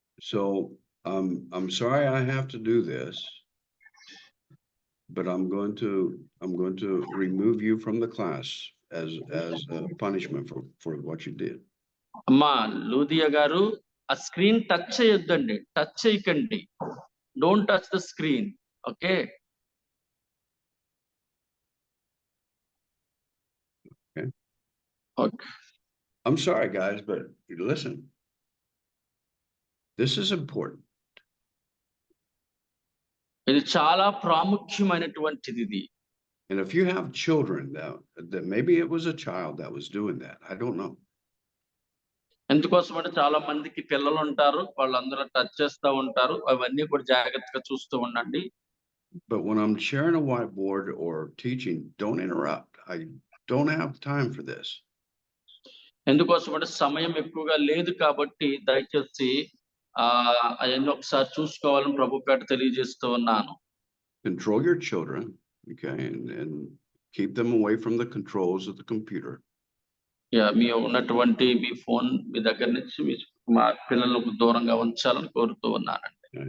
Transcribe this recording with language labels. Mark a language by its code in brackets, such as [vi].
[en] So I'm sorry I have to do this, but I'm going to remove you from the class as a punishment for what you did. [te] అమ్మా లూదియా గారు, ఆ screen touch చేయొద్దండి, touch చేయకండి. [en] Don't touch the screen. Okay? Okay. Okay. I'm sorry, guys, but listen. This is important. [te] ఇది చాలా ప్రాముఖ్యమైనటువంటిది ఇది. [en] And if you have children that maybe it was a child that was doing that, I don't know. [te] ఎందుకోసం అంటే చాలా మందికి పిల్లలు ఉంటారు, వాళ్ళందరూ టచ్ చేస్తూ ఉంటారు, అవన్నీ కూడా జాగ్రత్తగా చూస్తూ ఉండండి. [en] But when I'm sharing a whiteboard or teaching, don't interrupt. I don't have time for this. [te] ఎందుకోసం అంటే సమయం ఎక్కువగా లేదు కాబట్టి దయచేసి అవన్నీ ఒకసారి చూసుకోవాలని ప్రభు పేట తెలియజేస్తూ ఉన్నాను. [en] Control your children, okay, and keep them away from the controls of the computer. [te] మీ ఉన్నటువంటి మీ ఫోన్ మీ దగ్గర నుంచి మా పిల్లలకు దూరంగా ఉంచాలని కోరుతూ ఉన్నానండి.